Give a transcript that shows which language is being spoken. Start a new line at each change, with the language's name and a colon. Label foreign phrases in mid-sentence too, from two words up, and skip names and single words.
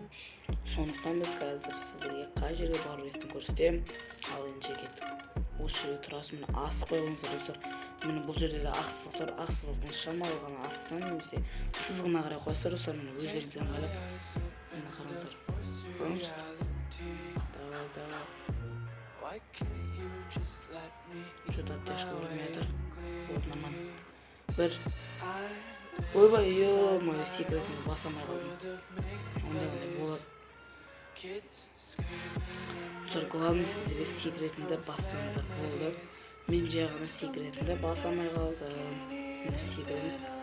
Kazakh: Сондықтан біз қазір сіздерге қай жерге бару керектігін көрсетем. Ал енді кеттік. Осы жерге тұрасыз, міне асық қойыңыздар достар. Міне бұл жерде де ақсыздықтар, ақсыздықтың шамалы ғана астынан немесе сызығына қарай қойсыздар достар. Міне өздеріңізден қалап. Міне қараңыздар. Көрдіңіздер?
Russian: Давай. Что-то тяжко вырметр. Вот нормально.
Kazakh: Бір. Ойбай, ё-моё, секретini басамай қалдым. Ондай болады. Тұр, главный сіздерге секретинді бастыңыздар болды. Мен жай ғана секретинді басамай қалдым. Міне секретіміз.